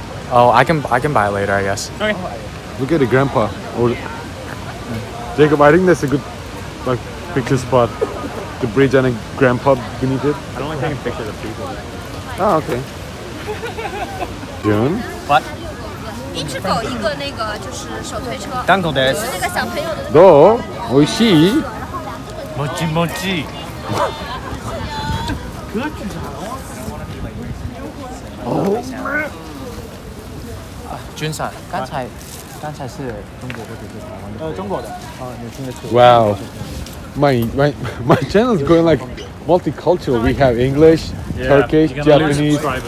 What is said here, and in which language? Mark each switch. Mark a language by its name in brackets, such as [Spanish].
[English] Oh, I can buy it later, I guess. Okay. Look at it, Grandpa. Or Jacob, I think that's a good like picture spot. The bridge and a grandpa beneath it. I don't like taking pictures of people. Oh, okay. June? What? [Chinese] 一只狗，一个那个就是手推车。 [Japanese] Dango des. [Chinese] 那个小朋友的。 [Japanese] Do? Oishii? Mochi mochi. [Chinese] 君上，刚才是中国或者是台湾的？中国的。哦，你听得出。 [English] Wow. My channel is going like multicultural. We have English, Turkish, Japanese.